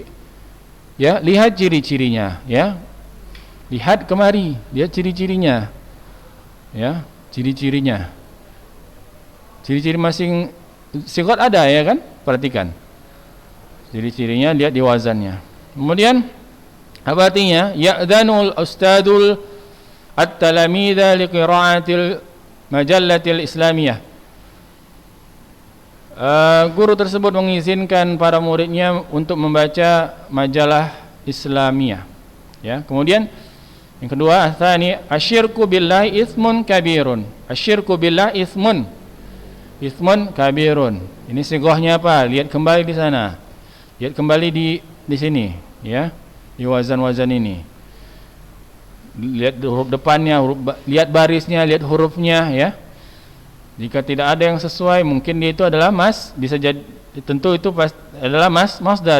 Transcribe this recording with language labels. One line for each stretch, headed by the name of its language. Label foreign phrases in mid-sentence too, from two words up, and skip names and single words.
Indonesian: Ya, lihat ciri-cirinya ya. Lihat kemari, lihat ciri-cirinya. Ya, ciri-cirinya. Ciri-ciri masing sighat ada ya kan? Perhatikan. Ciri-cirinya lihat di wazannya. Kemudian apa artinya?
Arabic: يأذن الأستاذ التلاميذ لقراءة المجلة الإسلامية.
Indonesian: Guru tersebut mengizinkan para muridnya untuk membaca majalah Islamiyah. Ya, kemudian yang kedua,
Arabic: ثاني الشرك بالله اسم كبير. الشرك بالله اسم كبير.
Indonesian: Ini sighahnya apa? Lihat kembali di sana. Lihat kembali di sini, ya. Di wazan-wazan ini. Lihat huruf depannya, lihat barisnya, lihat hurufnya, ya. Jika tidak ada yang sesuai, mungkin dia itu adalah bisa jadi tentu itu adalah masdar.